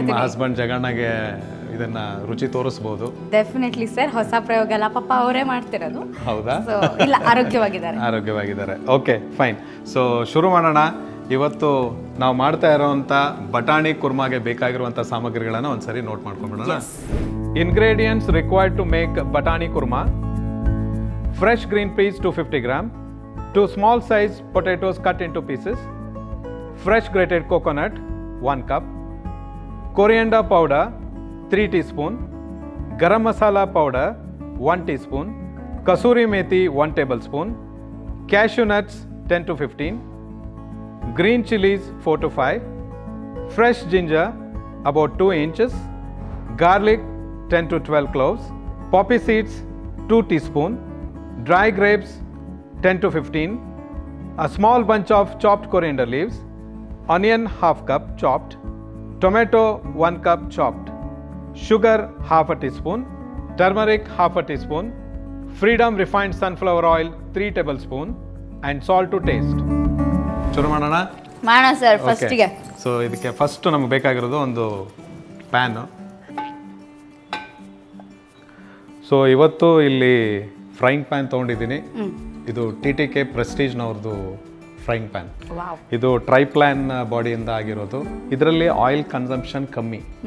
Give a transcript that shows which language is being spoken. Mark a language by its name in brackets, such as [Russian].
[Kannada] ನಿಮ್ಮ ಹಸ್ಬೆಂಡ್ ಜಗಣ್ಣಗೆ ಇದನ್ನ ರುಚಿ ತೋರಿಸಬಹುದು. Definitely sir. ಹೊಸ ಪ್ರಯೋಗ ಎಲ್ಲ ಪಾಪ ಅವರೇ ಮಾಡ್ತಿರೋದು. ಹೌದಾ? ಇಲ್ಲ, ಆರೋಗ್ಯವಾಗಿದ್ದಾರೆ. Okay, fine. ಸೊ ಶುರು ಮಾಡೋಣ. ಇವತ್ತು ನಾವು ಮಾಡ್ತಾ ಇರೋವಂಥ ಬಟಾಣಿ ಕುರ್ಮಾಗೆ ಬೇಕಾಗಿರುವಂಥ ಸಾಮಗ್ರಿಗಳನ್ನು ಒಂದ್ಸರಿ note ಮಾಡ್ಕೊಂಡ್ಬಿಡೋಣ. [English] Ingredients required to make batani kurma: fresh green peas 250 gram, 2 small size potatoes cut into pieces, fresh grated coconut 1 cup, coriander powder 3 teaspoon, garam masala powder 1 teaspoon, kasuri methi 1 tablespoon, cashew nuts 10 to 15, green chilies 4 to 5, fresh ginger about 2 inches, garlic 10 to 12 cloves, poppy seeds 2 teaspoon, dry grapes 10 to 15, a small bunch of chopped coriander leaves, onion half cup chopped, tomato 1 cup chopped, sugar half a teaspoon, turmeric half a teaspoon, Freedom refined sunflower oil 3 tablespoon, and salt to taste. [Kannada] ಶುರು ಮಾಡೋಣ sir. ಫಸ್ಟಿಗೆ so ಇದಕ್ಕೆ first ನಮಗೆ ಬೇಕಾಗಿರೋದು ಒಂದು pan. So ಇವತ್ತು ಇಲ್ಲಿ frying PAN ತೊಗೊಂಡಿದ್ದೀನಿ. ಇದು TTK ಪ್ರೆಸ್ಟೀಜ್ನವ್ರದ್ದು ಫ್ರೈಯಿಂಗ್ ಪ್ಯಾನ್. ಇದು ಟ್ರೈಪ್ಲಾನ್ ಬಾಡಿಯಿಂದ ಆಗಿರೋದು. ಇದರಲ್ಲಿ ಆಯಿಲ್ ಕನ್ಸಂಪ್ಷನ್ ಕಮ್ಮಿ.